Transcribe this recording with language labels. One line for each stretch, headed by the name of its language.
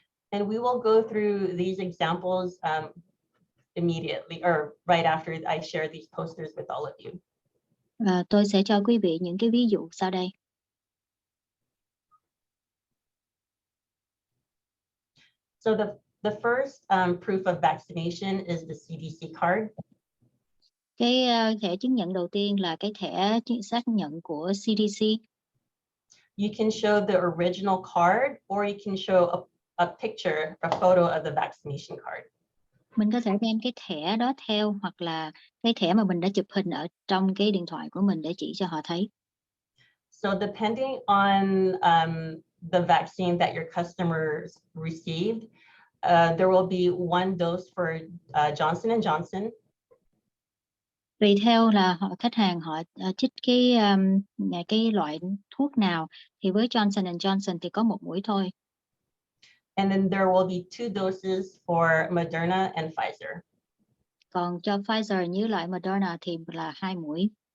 English: And we will go through these examples immediately or right after I share these posters with all of you.
Vietnamese: Và tôi sẽ cho quý vị những cái ví dụ sau đây.
English: So the first proof of vaccination is the CDC card.
Vietnamese: Cái thẻ chứng nhận đầu tiên là cái thẻ xác nhận của CDC.
English: You can show the original card or you can show a picture, a photo of the vaccination card.
Vietnamese: Mình có thể đem cái thẻ đó theo hoặc là cái thẻ mà mình đã chụp hình ở trong cái điện thoại của mình để chỉ cho họ thấy.
English: So depending on the vaccine that your customers received, there will be one dose for Johnson & Johnson.
Vietnamese: Tùy theo là khách hàng họ trích cái loại thuốc nào, thì với Johnson & Johnson thì có một mũi thôi.
English: And then there will be 2 doses for Moderna and Pfizer.
Vietnamese: Còn cho Pfizer với lại Moderna thì là 2 mũi.